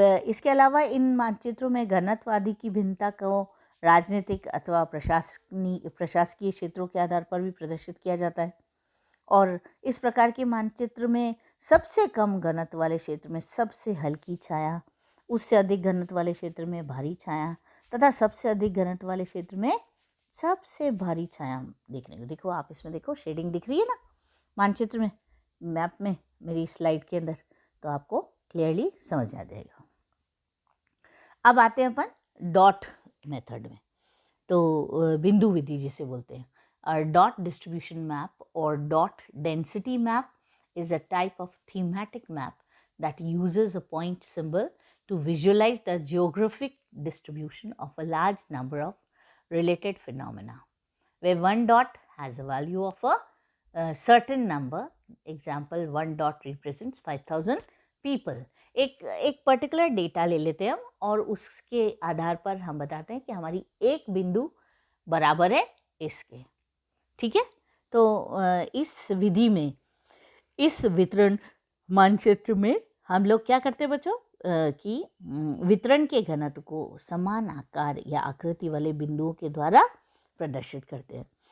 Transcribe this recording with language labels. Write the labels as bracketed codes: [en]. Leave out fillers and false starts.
[hi] इसके अलावा इन मानचित्रों में घनत्व आदि की भिन्नता को राजनीतिक अथवा प्रशासकीय क्षेत्रों के आधार पर भी प्रदर्शित किया जाता है, और इस प्रकार के मानचित्र में सबसे कम घनत्व वाले क्षेत्र में सबसे हल्की छाया, उससे अधिक घनत्व वाले क्षेत्र में भारी छाया तथा सबसे अधिक घनत्व वाले क्षेत्र में सबसे भारी छाया देखने को। देखो आप इसमें देखो शेडिंग दिख रही है ना मानचित्र में, मैप में, मेरी स्लाइड के अंदर, तो आपको क्लियरली समझ आ जाएगा। अब आते हैं अपन डॉट मेथड में। तो बिंदु विधि जिसे बोलते हैं, और डॉट डिस्ट्रीब्यूशन मैप और dot density map [en] is a type of thematic map that uses a point symbol to visualize the geographic distribution of a large number of related phenomena, where one dot has a value of a certain number. Example, one dot represents 5,000 people. [hi] एक particular data ले लेते हैं हम और उसके आधार पर हम बताते हैं कि हमारी एक बिंदु बराबर है इसके। ठीक है। तो इस विधि में, इस वितरण मानचित्र में हम लोग क्या करते हैं बच्चों कि वितरण के घनत्व को समान आकार या आकृति वाले बिंदुओं के द्वारा प्रदर्शित करते हैं।